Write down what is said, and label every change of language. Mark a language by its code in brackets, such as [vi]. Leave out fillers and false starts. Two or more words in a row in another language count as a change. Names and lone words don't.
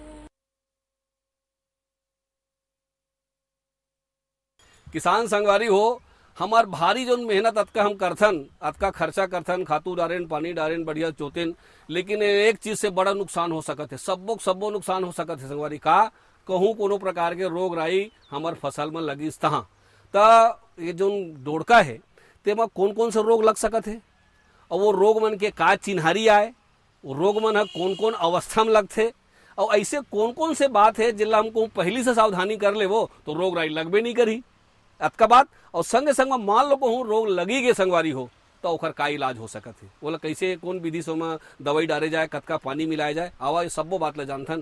[hne] किसान संगवारी हो, हमार भारी जो मेहनत अतका हम करथन, अतका खर्चा करथन, खातू डारेन, पानी डारेन, बढ़िया चोतेन, लेकिन एक चीज से बड़ा नुकसान हो सकत है, सबो नुकसान हो सकत है संगवारी। का कहूँ कोनो प्रकार के रोग राई हमार फसल में लगिस तहाँ त ये जो डोडका है तेमा कौन कौन से रोग लग सकत है और वो रोग मन के का चिन्हारी आए, वो रोग मन है कौन कौन अवस्था में लगते और ऐसे कौन कौन से बात है जिला हमको पहली से सावधानी कर ले वो तो रोग राई लगबे नहीं करी अतका बात। और संगे संग में मान लो कहूँ रोग लगी के संगवारी हो तो ओकर का इलाज हो सकत है, बोला कैसे कौन विधि से में दवाई डाले जाए, कतका पानी मिलाया जाए, आवा सबो बात ले जानथन।